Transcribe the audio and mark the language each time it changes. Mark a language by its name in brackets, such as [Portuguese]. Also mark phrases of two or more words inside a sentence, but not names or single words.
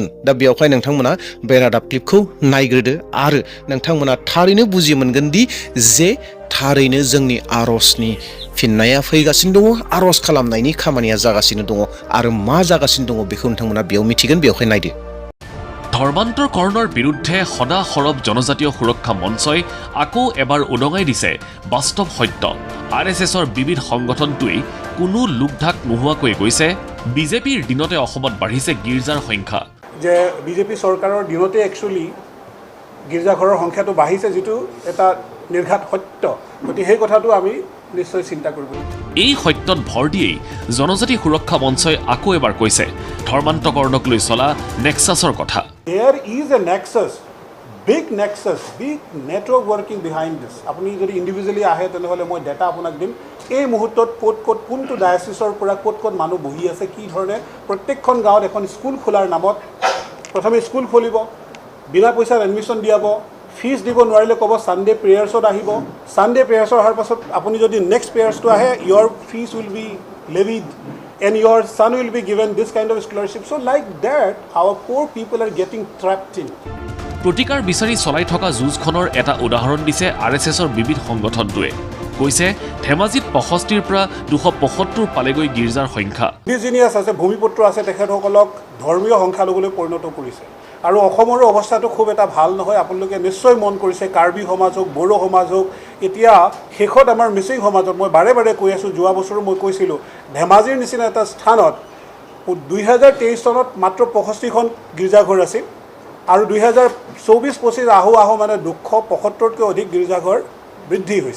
[Bodo] दा बेवहाय नोंथांमोना बे रादाब क्लिपखौ नायग्रोदो आरो नोंथांमोना थारैनो बुजि मोनगोन दि जे थारैनो जोंनि आर'जनि फिननाया फैगासिनो दङ, आर'ज खालामनायनि खामानिया जागासिनो दङ आरो मा जागासिनो दङ बेखौ नोंथांमोना बेयाव मिथिगोन। बेवहाय नायदो। [Assamese] ধৰ্মান্তৰকৰণৰ বিৰুদ্ধে সদা সৰব জনজাতীয় সুৰক্ষা মঞ্চই আকৌ এবাৰ উদঙাই দিছে বাস্তৱ সত্য। RSSৰ বিবিধ সংগঠনটোৱেই কোনো লোকঢাক নোহোৱাকৈ কৈছে BJPৰ দিনতে অসমত বাঢ়িছে গীৰ্জাৰ সংখ্যা। যে BJP চৰকাৰৰ দিনতে একচুৱেলি গীৰ্জাঘৰৰ সংখ্যাটো বাঢ়িছে, যিটো এটা নিৰ্ঘাত সত্য। গতিকে সেই কথাটো আমি নিশ্চয় চিন্তা কৰিব। এই সত্যত ভৰ দিয়েই জনজাতি সুৰক্ষা মঞ্চই আকৌ এবাৰ কৈছে ধৰ্মান্তকৰণক লৈ চলা নেক্সাছৰ কথা। [English] There is a nexus, big network working behind this. [Assamese] আপুনি যদি ইণ্ডিভিজুৱেলি আহে তেনেহ'লে মই ডেটা আপোনাক দিম। এই মুহূৰ্তত ক'ত কোনটো ডায়াচিছৰ পৰা ক'ত মানুহ বহি আছে, কি ধৰণে প্ৰত্যেকখন গাঁৱত এখন স্কুল খোলাৰ নামত প্ৰথমে স্কুল খুলিব, বিনা পইচাত এডমিশ্যন দিয়াব, ফিজ দিব নোৱাৰিলে ক'ব [English] Sunday prayers [Assamese] আহিব। [English] Sunday prayers [Assamese] অহাৰ পাছত আপুনি যদি [English] next prayers [Assamese] আহে, [English] your fees will be levied and your son will be given this kind of scholarship. So like that, our poor people are getting trapped in. [Assamese] প্ৰতিকাৰ বিচাৰি চলাই থকা যুঁজখনৰ এটা উদাহৰণ দিছে RSSৰ বিবিধ সংগঠনটোৱে। কৈছে ধেমাজিত 65ৰ পৰা 275 পালেগৈ গীৰ্জাৰ সংখ্যা। ইণ্ডিজিনিয়াছ আছে, ভূমিপুত্ৰ আছে, তেখেতসকলক ধৰ্মীয় সংখ্যালঘুলৈ পৰিণত কৰিছে। আৰু অসমৰো অৱস্থাটো খুব এটা ভাল নহয়। আপোনালোকে নিশ্চয় মন কৰিছে কাৰ্বি সমাজ হওক, বড়ো সমাজ হওক, এতিয়া শেষত আমাৰ মিচিং সমাজত মই বাৰে বাৰে কৈ আছোঁ, যোৱা বছৰো মই কৈছিলোঁ ধেমাজিৰ নিচিনা এটা স্থানত 2023 চনত মাত্ৰ 65খন গীৰ্জাঘৰ আছিল আৰু 2024-25 আহো মানে 275তকৈ অধিক গীৰ্জাঘৰ বৃদ্ধি হৈছে।